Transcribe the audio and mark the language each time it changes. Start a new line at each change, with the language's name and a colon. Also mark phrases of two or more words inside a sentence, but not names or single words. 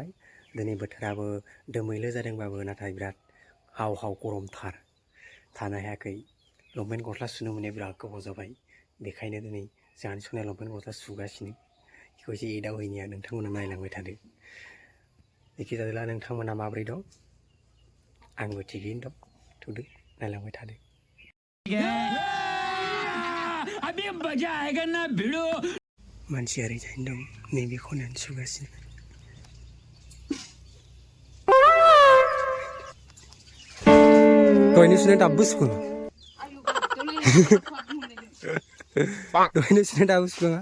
Bodo: दिनै बोथोराबो दोमैलु जादोंबाबो नाथाय बिराद हाव हाव गरमथार थानो हायाखै। लंपेन्ट गस्ला सुनो मोननाया बिराद गोबाव जाबाय। बेखायनो दिनै जोंहानि सनाया लंपेन्ट गस्ला सुगासिनो। बेखौ एसे एदावहैनाया नोंथांमोना नायलांबाय थादो। एखे जादोला नोंथांमोना माबोरै दं? आंबो थिगैनो दं। थुदो नायलांबाय थादो।
Hindi: अभी मजा आएगा ना भिड़ो।
Bodo: मानसिया ओरैजायनो दं नैबे खनायानो सुगासिनो। दहायनो सुनाया दाबो सुखाङा। दहायनो सुनाया दाबो सुखाङा।